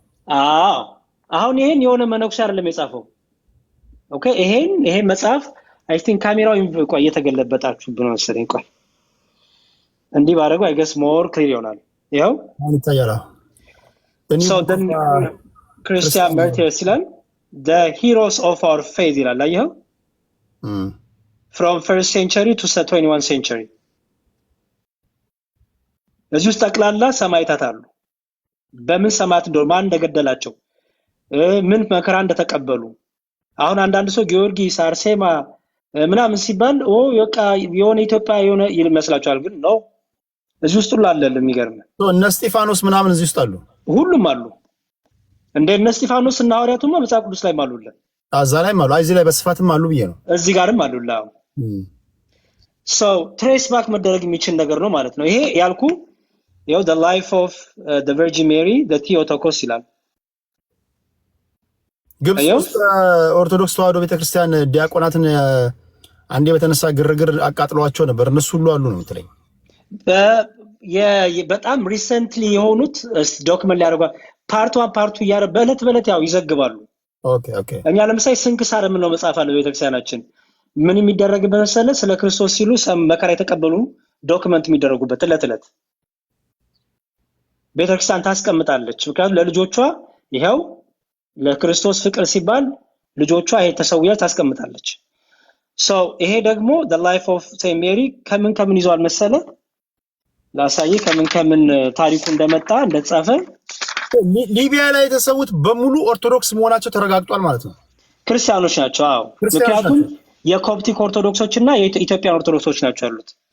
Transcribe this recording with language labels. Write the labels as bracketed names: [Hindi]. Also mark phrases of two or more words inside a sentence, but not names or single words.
[Amharic] አሁን ይሄን የሆነ መነኩሴ አይደለም የጻፈው። ኦኬ ይሄ መጽሐፍ [English] I think [Amharic] ካሜራው ቆይ እየተገለበጣችሁ ብሎ መሰለኝ። ቆይ እንዲህ ባደረገው [English] I guess more clear [Amharic] ይሆናል። ይኸው ይታያል። ክርስቲያን ማርቲርስ ይላል the heroes of our faith ይላል። አየኸው [English] from first century to 21st century [Amharic] እዚህ ውስጥ ጠቅላላ ሰማዕታት አሉ። በምን ሰማዕት እንደሆነ ማን እንደገደላቸው ምን መከራ እንደተቀበሉ። አሁን አንዳንድ ሰው ጊዮርጊስ፣ አርሴማ፣ ምናምን ሲባል በቃ የሆነ ኢትዮጵያ የሆነ ይመስላችኋል፣ ግን ነው እዚህ ውስጥ ሁሉ አለ። የሚገርም እነ እስጢፋኖስ ምናምን እዚህ ውስጥ አሉ፣ ሁሉም አሉ። እንደ እነ እስጢፋኖስ እና ሐዋርያቱማ መጽሐፍ ቅዱስ ላይ አሉልን። እዛ ላይም አሉ፣ እዚህ ላይ በስፋትም አሉ ብዬ ነው። እዚህ ጋርም አሉላ። [English] trace back [Amharic] መደረግ የሚችል ነገር ነው ማለት ነው። ይሄ ያልኩ ያው the life of the Virgin Mary the Theotokos ይላል። ግብጽ ውስጥ ኦርቶዶክስ ተዋሕዶ ቤተክርስቲያን ዲያቆናትን አንዴ በተነሳ ግርግር አቃጥለዋቸው ነበር። እነሱ ሁሉ አሉ ነው የምትለኝ? በጣም ሪሰንትሊ የሆኑት ዶክመንት ሊያደርጓ ፓርት 1 ፓርት 2 እያደረጉ በዕለት ያው ይዘግባሉ። ኦኬ እኛ ለምሳሌ ስንክሳር የምንለው መጽሐፍ አለ ቤተክርስቲያናችን። ምን የሚደረግበት መሰለህ? ስለ ክርስቶስ ሲሉ መከራ የተቀበሉ ዶክመንት የሚደረጉበት ዕለት ቤተክርስቲያን ታስቀምጣለች። ምክንያቱም ለልጆቿ ይሄው ለክርስቶስ ፍቅር ሲባል ልጆቿ ይሄ ተሰውያ ታስቀምጣለች። ይሄ ደግሞ the life of Saint Mary ከምን ይዟል መሰለህ? ላሳይ ከምን ታሪኩ እንደመጣ እንደተጻፈ። ሊቢያ ላይ የተሰዉት በሙሉ ኦርቶዶክስ መሆናቸው ተረጋግጧል ማለት ነው። ክርስቲያኖች ናቸው። አዎ፣ ምክንያቱም የኮፕቲክ ኦርቶዶክሶች እና የኢትዮጵያን ኦርቶዶክሶች ናቸው ያሉት።